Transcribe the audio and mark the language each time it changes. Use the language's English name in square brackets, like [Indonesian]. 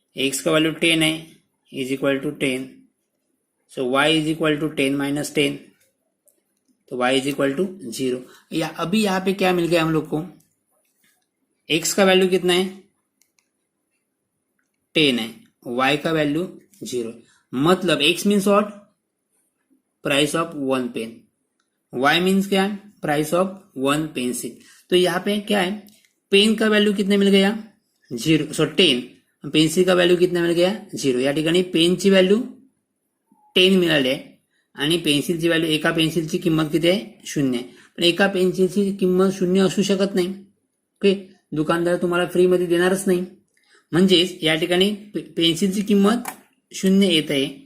[Hindi] x का value 10 है [English] Is equal to 10. So y is equal to 10 minus 10. तो y is equal to 0. [Hindi] या अभी यहाँ पे क्या मिल गया हम लोग को, x का वैल्यू कितना है 10 है, y का वैल्यू 0. [English] मतलब x means what, price of 1 pen. [Hindi] y means क्या है, [English] Price of 1 pencil. [Hindi] तो यहाँ पे क्या है, पेन का वैल्यू कितने मिल गया 0. सो 10. पेन्सिल का वैल्यू कितना मिल गया 0. [Marathi] या ठिकाणी पेनची व्हॅल्यू 10 मिळाली आहे आणि पेन्सिलची व्हॅल्यू, एका पेन्सिलची किंमत किती आहे 0 आहे. पण एका पेन्सिलची किंमत 0 असू शकत नाही. ओके, दुकानदार तुम्हाला फ्री मध्ये देणारच नाही. म्हणजेच या ठिकाणी पेन्सिलची किंमत 0 येत आहे.